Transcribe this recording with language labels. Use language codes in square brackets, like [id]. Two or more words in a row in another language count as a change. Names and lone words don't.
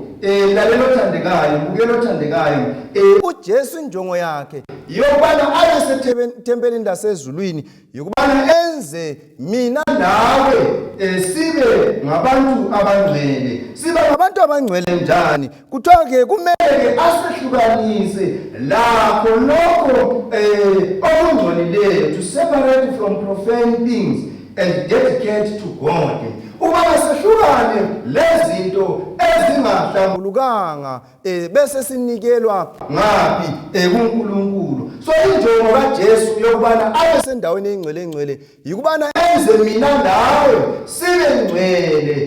[nd] Lalela othandekayo, bukela othandekayo, uJesu injongo yakhe yokubana aye sethempelini lasezulwini yokubana enze mina nawe sibe ngabantu abangcwele. Siba ngabantu abangcwele njani? Kuthiwa ke kumele asihlukanise lakho lokho okungcolileyo, [en] to separate from profane things and dedicate to God. [nd] Ubaba sehlukane lezinto ezingahlambulukanga bese sinikelwa ngapi kuNkulunkulu. So injongo kaJesu yokubana abe sendaweni engcwele yikubana enze mina nawe sibe ngcwele.